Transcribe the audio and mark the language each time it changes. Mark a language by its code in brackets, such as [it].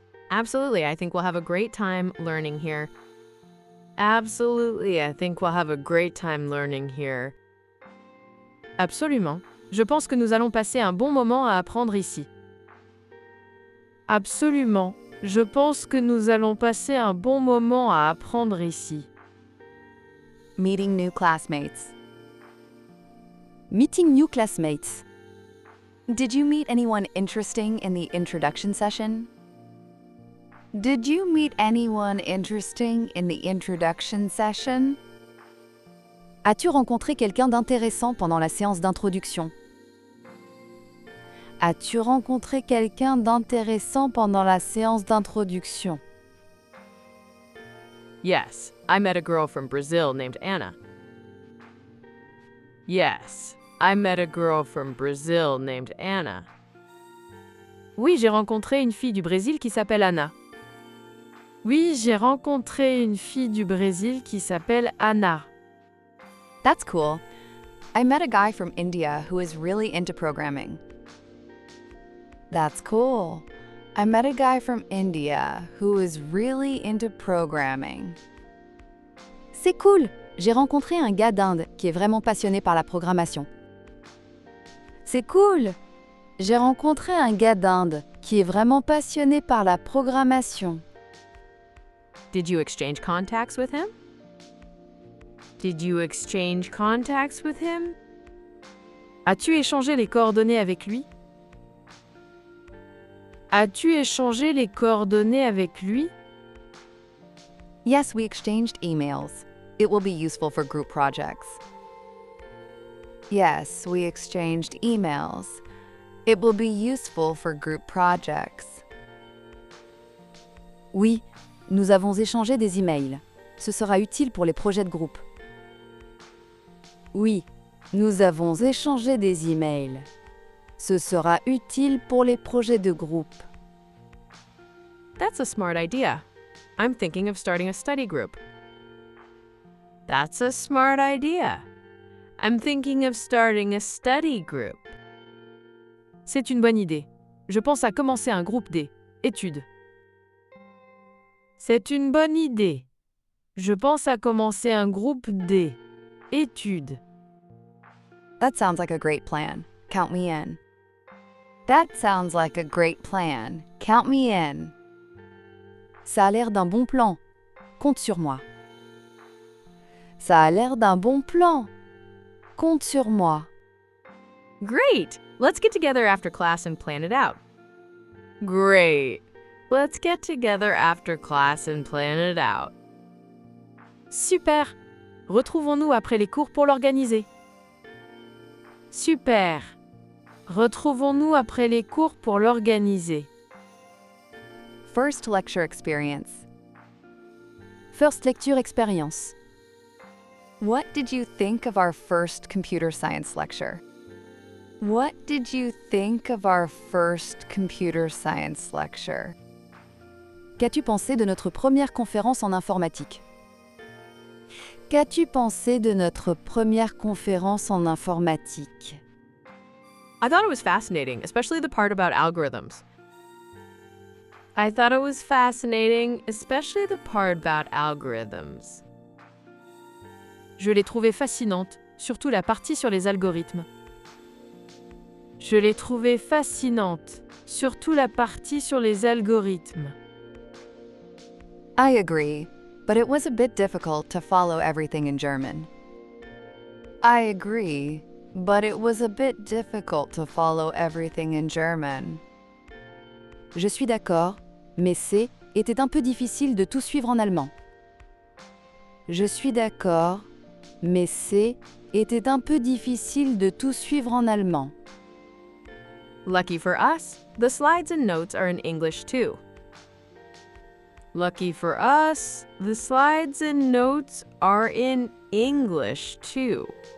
[en] Absolutely, I think we'll have a great time learning here. Absolutely, I think we'll have a great time learning here. [fr] Absolument. Je pense que nous allons passer un bon moment à apprendre ici. Absolument. Je pense que nous allons passer un bon moment à apprendre ici. [en] Meeting new classmates. Meeting new classmates. Did you meet anyone interesting in the introduction session? Did you meet anyone interesting in the introduction session? [fr] As-tu rencontré quelqu'un d'intéressant pendant la séance d'introduction? As-tu rencontré quelqu'un d'intéressant pendant la séance d'introduction? [en] Yes, I met a girl from Brazil named Anna. Yes, I met a girl from Brazil named Anna. [fr] Oui, j'ai rencontré une fille du Brésil qui s'appelle Anna. Oui, j'ai rencontré une fille du Brésil qui s'appelle Anna. [en] That's cool. I met a guy from India who is really into programming. That's cool. I met a guy from India who is really into programming. [fr] C'est cool. J'ai rencontré un gars d'Inde qui est vraiment passionné par la programmation. C'est cool. J'ai rencontré un gars d'Inde qui est vraiment passionné par la programmation. [en] Did you exchange contacts with him? Did you exchange contacts with him? [fr] As-tu échangé les coordonnées avec lui? As-tu échangé les coordonnées avec lui? [en] Yes, we exchanged emails. It will be useful for group projects. Yes, we exchanged emails. It will be useful for group projects. [fr] Oui, nous avons échangé des emails. Ce sera utile pour les projets de groupe. Oui, nous avons échangé des emails. Ce sera utile pour les projets de groupe. [en] That's a smart idea. I'm thinking of starting a study group. That's a smart idea. I'm thinking of starting a study group. [fr] C'est une bonne idée. Je pense à commencer un groupe D. Études. C'est une bonne idée. Je pense à commencer un groupe D. Études. [en] That sounds like a great plan. Count me in. That sounds like a great plan. Count me in. [fr] Ça a l'air d'un bon plan. Compte sur moi. Ça a l'air d'un bon plan. Compte sur moi. [en] Great! Let's get together after class and plan it out. Great! Let's get together after class and plan it out. [fr] Super! Retrouvons-nous après les cours pour l'organiser. Super! Retrouvons-nous après les cours pour l'organiser. [en] First lecture experience. First lecture expérience. What did you think of our first computer science lecture? What did you think of our first computer science lecture? [fr] Qu'as-tu pensé de notre première conférence en informatique? Qu'as-tu pensé de notre première conférence en informatique? [en] I thought it was fascinating, especially the part about algorithms. I thought it was fascinating, especially the part about algorithms. [fr] Je l'ai trouvée fascinante, surtout la partie sur les algorithmes. Je l'ai trouvée fascinante, surtout la partie sur les algorithmes. [en] I agree, but it was a bit difficult to follow everything in German. I agree, but it was a bit difficult to follow everything in German. [fr] Je suis d'accord, mais était un peu difficile de tout suivre en allemand. Je suis d'accord, mais était un peu difficile de tout suivre en allemand. [en] Lucky for us, the slides and notes are in English too. Lucky for us, the slides and notes are in English too.